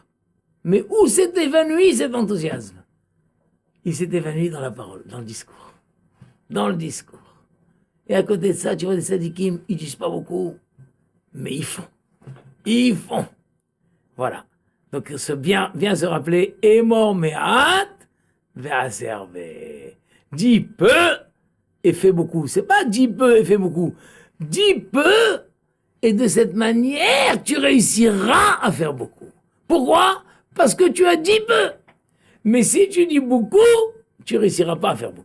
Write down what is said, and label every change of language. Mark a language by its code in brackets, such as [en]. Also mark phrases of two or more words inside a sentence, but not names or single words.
[fr] Mais où s'est évanoui cet enthousiasme? Il s'est évanoui dans la parole, dans le discours. Et à côté de ça, tu vois, les tzadikim, ils disent pas beaucoup, mais ils font. Voilà. Donc, bien se rappeler, [he] אמור מעט ועשה הרבה. [fr] Dis peu et fais beaucoup. C'est pas dis peu et fais beaucoup. Dis peu et de cette manière, tu réussiras à faire beaucoup. Pourquoi? Parce que tu as dit peu. Mais si tu dis beaucoup, tu réussiras pas à faire beaucoup.